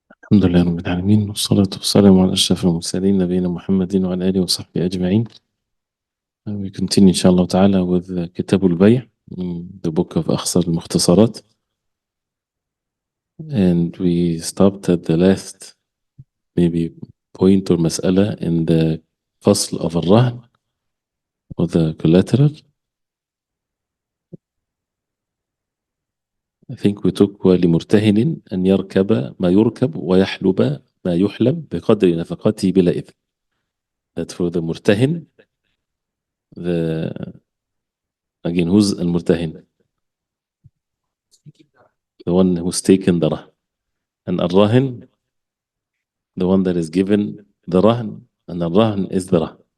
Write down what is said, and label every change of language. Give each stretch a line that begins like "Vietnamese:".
Arabic: الحمد لله رب العالمين والصلاة والسلام على أشرف المرسلين نبينا محمد وعلى آله وصحبه أجمعين.
English: We continue inshallah ta'ala with Kitab al-Bay', the book of Akhsar Al-Mokhtasarat, and we stopped at the last maybe point or mas'ala in the fasl of al-Rahn or the collateral. I think we took
Arabic: ولمرتهن أن يركب ما يركب ويحلب ما يحلب بقدر نفقته بلا إذن.
English: That for the مرتهن, again, who's المرتهن? The one who's taken the rahan. And al-rahin, the one that is given the rahan, and al-rahin is the rahan.